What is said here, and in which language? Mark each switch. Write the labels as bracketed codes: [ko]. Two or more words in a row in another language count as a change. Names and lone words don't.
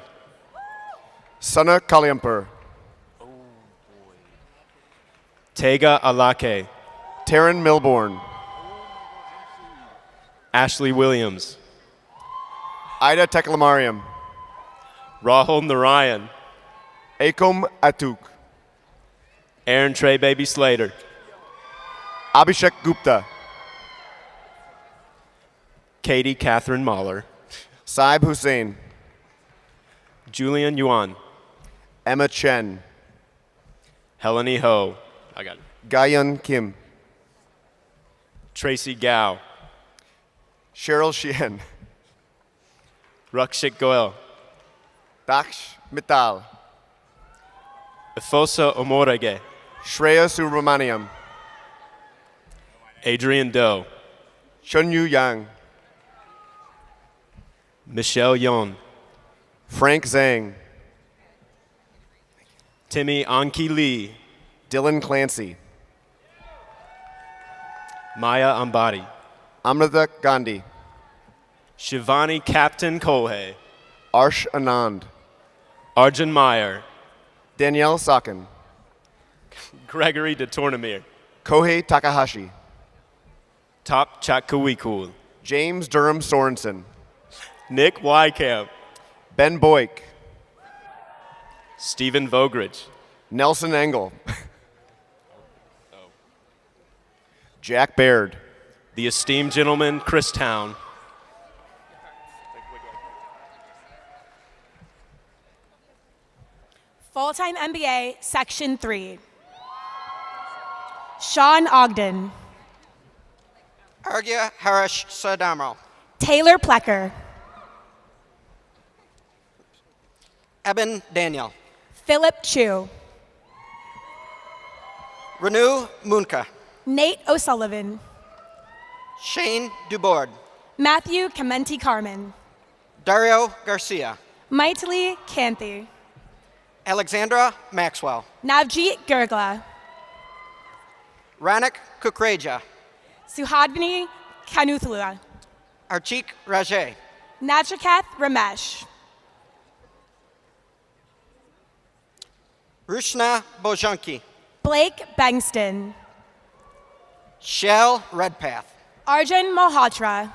[en] Sana Kaliampur. Tega Alake. Taryn Milbourne. Ashley Williams. Ida Teklamariam. Rahul Narayan. Akom Atuk. Aaron Trey Baby Slater. Abhishek Gupta. Katie Catherine Mahler. Saib Hussain. Julian Yuan. Emma Chen. Helene Ho. I got it. Gayun Kim. Tracy Gao. Cheryl Sheehan. Rakshit Goel. Daksh Mittal. Ifosa Omorage. Shreya Subramaniam. Adrian Doe. Chunyu Yang. Michelle Yon. Frank Zhang. Timmy Anki Lee. Dylan Clancy. Maya Ambati. Amrita Gandhi. Shivani Captain Kohei. Arsh Anand. Arjun Meyer. Danielle Sakin. Gregory de Tournemire. Kohei Takahashi. Top Chakkuikul. James Durham Sorensen. Nick Wycamp. Ben Boyk. Stephen Vogrich. Nelson Engel. Jack Baird. The esteemed gentleman, Chris Town. Full-time MBA, Section 3. Sean Ogden. Argya Harish Sadamro. Taylor Plecker. Eben Daniel. Philip Chu. Renew Munka. Nate O'Sullivan. Shane Dubord. Matthew Commenti Carmen. Dario Garcia. Maitli Kanthi. Alexandra Maxwell. Navjeet Gurgla. Ranik Kukreja. Suhadvini Kanuthula. Archik Rajay. Nachikath Ramesh. Rushna Bojanki. Blake Bengston. Shell Redpath. Arjun Malhotra.